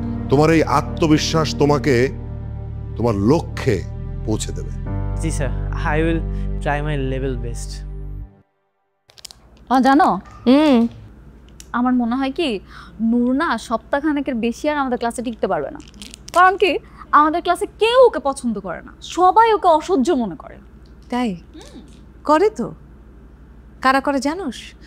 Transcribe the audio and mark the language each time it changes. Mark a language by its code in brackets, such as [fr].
[bn] তোমার এই আত্মবিশ্বাস তোমাকে তোমার লক্ষ্যে পৌঁছে দেবে। জি sir, [en] I will try my level best. [bn] জানো হুম, আমার মনে হয় কি নূর না সপ্তাহখানেকের বেশি আর আমাদের ক্লাসে টিকতে পারবে না। কারণ কি আমাদের ক্লাসে কেউ ওকে পছন্দ করে না, সবাই ওকে অসহ্য মনে করে। তাই করে তো, কারা করে জানোস?